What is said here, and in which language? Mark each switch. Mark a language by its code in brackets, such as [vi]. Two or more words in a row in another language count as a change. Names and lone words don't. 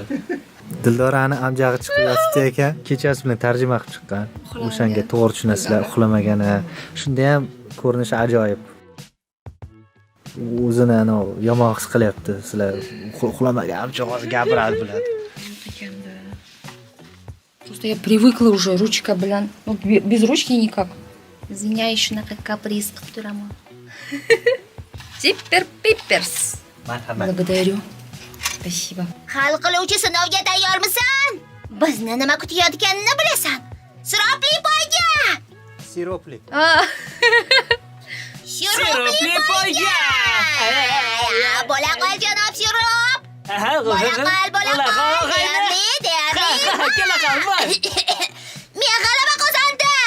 [uz] Dildorani amjag'i chiqib yotibdi ekan. Kechasi bilan tarjima qilib chiqqan. O'shanga to'g'ri tushunasizlar, uxlamagani. Shunda ham ko'rinishi ajoyib. O'zini yomon his qilyapti. Sizlar uxlamagan amjog'i gapiradi biladi. [ru] Просто я привыкла уже ручка bilan. Ну, без ручки никак. Извиняюсь, shunaqa каприз [uz] qilib turaman. Super Pippers. Marhamat. [ru] Благодарю. Спасибо. [uz] Hal qiluvchi sinovga tayyormisan? Bizni nima kutayotganini bilasan. Siropli poyga! Siropli. Siropli poyga! Bo'la qol janob sirop. Bo'la qol. Men g'alaba qozondim.